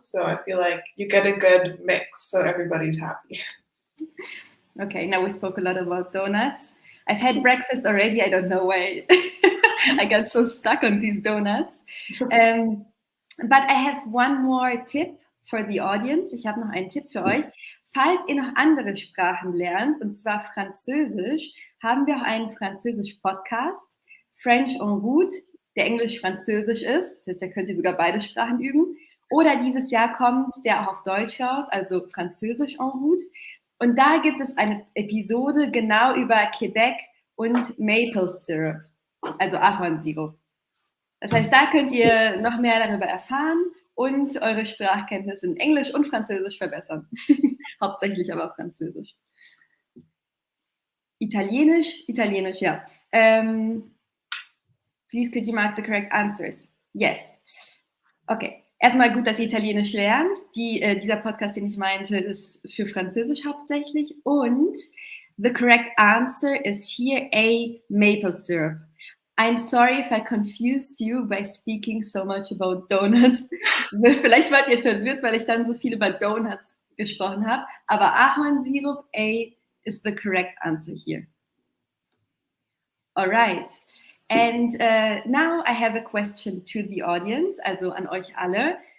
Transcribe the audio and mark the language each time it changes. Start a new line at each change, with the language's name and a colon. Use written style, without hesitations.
English: So I feel like you get a good mix, so everybody's happy. Okay, now we spoke a lot about donuts. I've had breakfast already. I don't know why I got so stuck on these donuts. But I have one more tip for the audience.
German: Ich habe noch einen Tipp für euch. Falls ihr noch andere Sprachen lernt, und zwar Französisch, haben wir auch einen Französisch-Podcast, French en route, der Englisch-Französisch ist. Das heißt, da könnt ihr sogar beide Sprachen üben. Oder dieses Jahr kommt der auch auf Deutsch raus, also Französisch en route. Und da gibt es eine Episode genau über Quebec und Maple Syrup, also Ahornsirup. Das heißt, da könnt ihr noch mehr darüber erfahren und eure Sprachkenntnisse in Englisch und Französisch verbessern. Hauptsächlich aber Französisch. Italienisch, ja.
English: Please could you mark the correct answers? Yes. Okay.
German: Erstmal gut, dass ihr Italienisch lernt. Dieser Podcast, den ich meinte, ist für Französisch hauptsächlich.
English: Und the correct answer is here A, maple syrup. I'm sorry if I confused you by speaking so much about donuts.
German: Vielleicht wart ihr verwirrt, weil ich dann so viel über Donuts gesprochen habe. Aber Ahornsirup
English: A is the correct answer here. All right. And now I have a question to the audience,
German: also an euch alle.